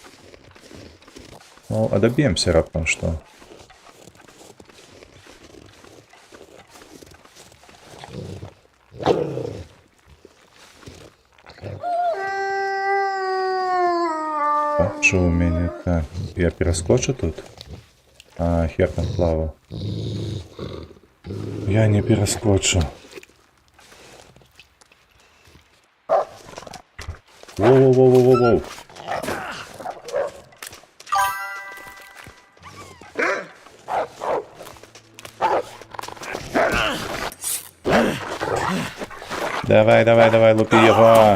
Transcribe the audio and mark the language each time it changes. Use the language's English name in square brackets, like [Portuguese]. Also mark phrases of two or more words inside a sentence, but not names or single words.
[Belarusian] Ну, адаб'емся раптам што. Бачу у мяне так. Я пераскочу тут? А, хер там плаваў. Я не пераскочу. Воу-воу-воу-воу-воу. [Ukrainian] Давай, давай, давай, лупи його.